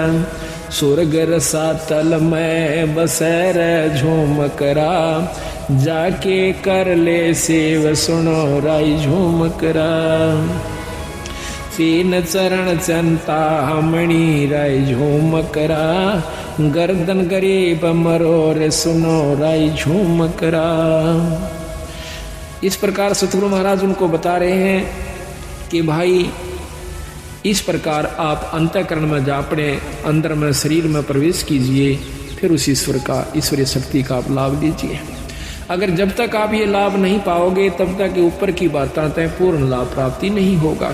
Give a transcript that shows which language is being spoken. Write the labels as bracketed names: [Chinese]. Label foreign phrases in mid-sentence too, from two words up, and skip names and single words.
[Hindi] स्वर्ग रसातल में बसे रे झूमकरा, जाके कर ले सेव सुनो राई झूमकरा। 3 चरण चंता मणि राई झूमकरा, गर्दन गरीब मरोर सुनो राई झूमकरा। इस प्रकार सतगुरु महाराज उनको बता रहे हैं कि भाई इस प्रकार आप अंतःकरण में जा, अपने अंदर में, शरीर में प्रवेश कीजिए, फिर उस ईश्वर का, ईश्वरीय शक्ति का आप लाभ लीजिए। अगर जब तक आप ये लाभ नहीं पाओगे, तब तक ऊपर की बातें तय पूर्ण लाभ प्राप्ति नहीं होगा।